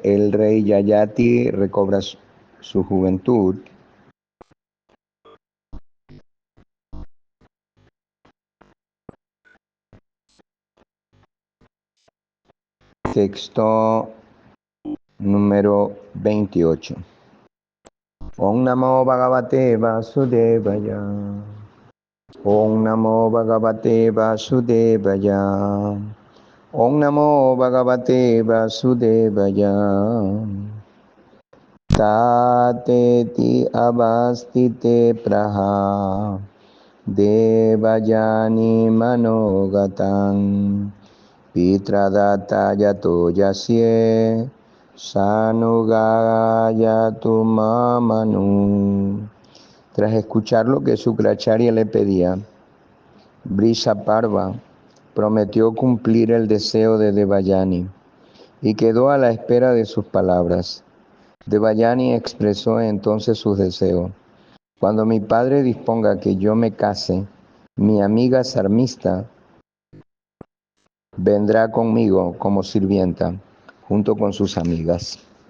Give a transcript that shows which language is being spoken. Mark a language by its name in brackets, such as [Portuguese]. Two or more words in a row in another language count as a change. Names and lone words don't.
[Spanish] El rey Yayati recobra su juventud. Texto número 28. [Sanskrit] ॐ नमो भगवते वासुदेवाय. ॐ नमो भगवते वासुदेवाय. ॐ नमो भगवते वासुदेवाय. तथेति अवस्थिते प्राह देवयानी मनोगतम् पित्रादत्ता यतो यास्ये सानुगायातु मामनु. [Spanish] Tras escuchar lo que Sukracharya le pedía, Vrisaparva prometió cumplir el deseo de Devayani y quedó a la espera de sus palabras. Devayani expresó entonces sus deseos. Cuando mi padre disponga que yo me case, mi amiga Sarmista vendrá conmigo como sirvienta, junto con sus amigas.